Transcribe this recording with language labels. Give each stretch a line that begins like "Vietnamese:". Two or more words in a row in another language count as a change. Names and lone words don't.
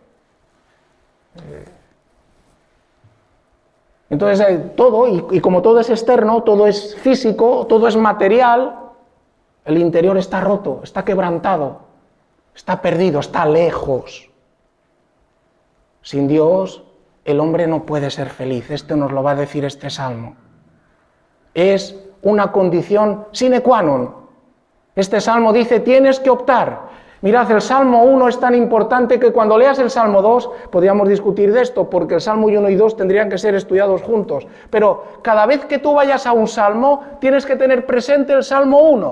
Spanish: Entonces todo, y como todo es externo, todo es físico, todo es material, el interior está roto, está quebrantado, está perdido, está lejos. Sin Dios, el hombre no puede ser feliz. Esto nos lo va a decir este salmo. Es una condición
Latin: sine qua non.
Spanish: Este salmo dice, tienes que optar. Mirad, el Salmo 1 es tan importante que cuando leas el Salmo 2, podríamos discutir de esto, porque el Salmo 1 y 2 tendrían que ser estudiados juntos. Pero cada vez que tú vayas a un salmo, tienes que tener presente el Salmo 1.